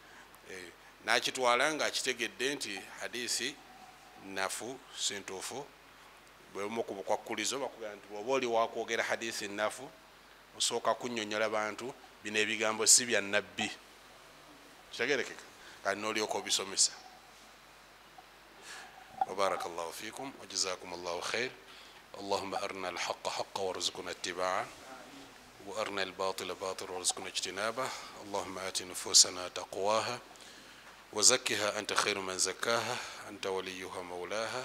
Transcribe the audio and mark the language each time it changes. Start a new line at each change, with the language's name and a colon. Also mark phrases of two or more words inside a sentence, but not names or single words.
Ganda: N'akitwala ng'akitegedde nti hadiisi nafu si ntuufu. Bwemu ku bukwakkulizo bakugamba nti bw'oba oli wakwogera hadiisi nafu osooka kunnyonnyola abantu bino ebigambo si bya nabbi. Kitegerekeka kati n'olyoka obisomesa.
Arabic: وبارك الله فيكم وجزاكم الله خير. اللهم أرنا الحق حقا وارزقنا اتباعه وأرنا الباطل باطل وارزقنا اجتنابه. اللهم آت نفوسنا تقواها وزكها أنت خير من زكاها أنت وليها مولاها.